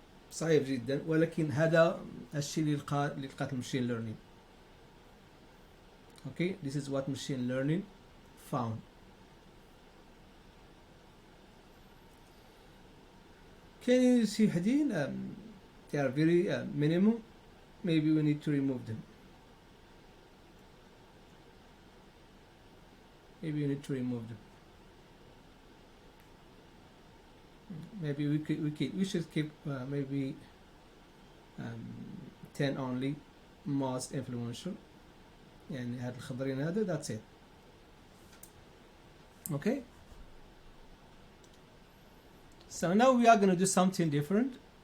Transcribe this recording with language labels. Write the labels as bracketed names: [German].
[Arabic] صعب جدا ولكن هذا الشيء اللي لقات machine learning. [English] Okay, this is what machine learning found. Can you see حدين they are very minimal. Maybe we need to remove them. Maybe you need to remove them. Maybe we should keep maybe 10 only most influential. [Arabic] يعني هاد الخضرين هذا [English] that's it. Okay. So now we are going to do something different.